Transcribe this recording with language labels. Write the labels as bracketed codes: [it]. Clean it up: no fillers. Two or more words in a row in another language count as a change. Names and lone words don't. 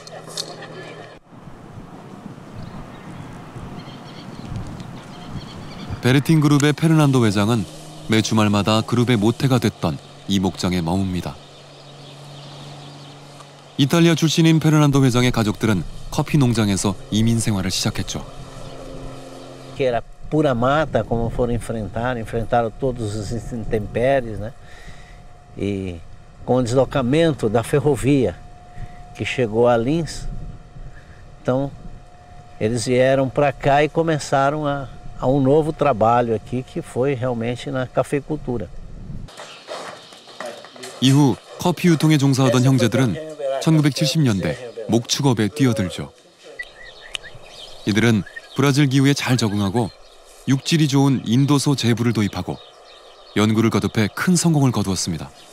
[ko] 베르틴 그룹의 페르난도 회장은 매 주말마다 그룹의 모태가 됐던 이 목장에 머뭅니다. 이탈리아 출신인 페르난도 회장의 가족들은 커피 농장에서 이민 생활을 시작했죠. [pt] Que era pura mata, como foram enfrentaram todos os intempéries, né? E com o deslocamento da ferrovia que chegou a Lins, então eles vieram para cá e começaram a um novo trabalho aqui, que foi realmente na cafeicultura. [ko] 이후 커피 유통에 종사하던 형제들은 1970년대 목축업에 뛰어들죠. 이들은 브라질 기후에 잘 적응하고 육질이 좋은 인도소 제부를 도입하고 연구를 거듭해 큰 성공을 거두었습니다.